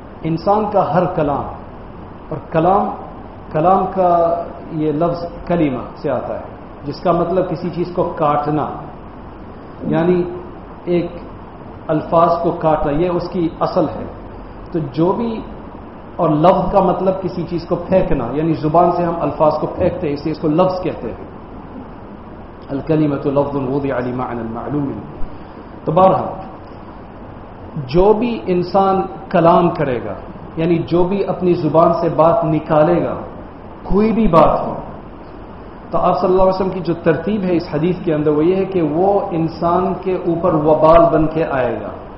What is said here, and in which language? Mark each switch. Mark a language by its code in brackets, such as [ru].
[ur] انسان کا ہر کلام, اور کلام کا یہ لفظ کلمہ سے آتا ہے جس کا مطلب کسی چیز کو کاٹنا, یعنی ایک الفاظ کو کاٹنا, یہ اس کی اصل ہے. تو جو بھی, اور لفظ کا مطلب کسی چیز کو پھینکنا, یعنی زبان سے ہم الفاظ کو پھینکتے ہیں, اسے اس کو لفظ کہتے ہیں. [ar] الکلمۃ لفظ وضع لمعنی المعلوم. [ur] تو بہرحال جو بھی انسان کلام کرے گا, یعنی جو بھی اپنی زبان سے بات نکالے گا, کوئی بھی بات ہو, تو آپ صلی اللہ علیہ وسلم کی جو ترتیب ہے اس حدیث کے اندر وہ یہ ہے کہ وہ انسان کے اوپر وبال بن کے آئے گا.